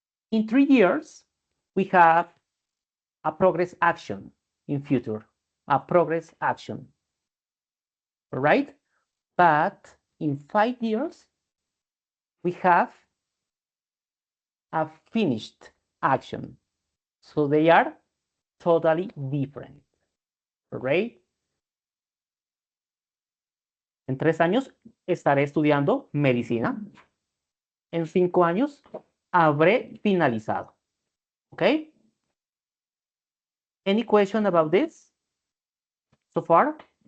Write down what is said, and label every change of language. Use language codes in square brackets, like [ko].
[en] In 3 years, we have a progress action in future, a progress action, all right? But in 5 years, we have a finished action. So they are totally different, all right? [es] En 3 años estaré estudiando medicina. En 5 años habré finalizado. [en] Okay? Any question about this so far?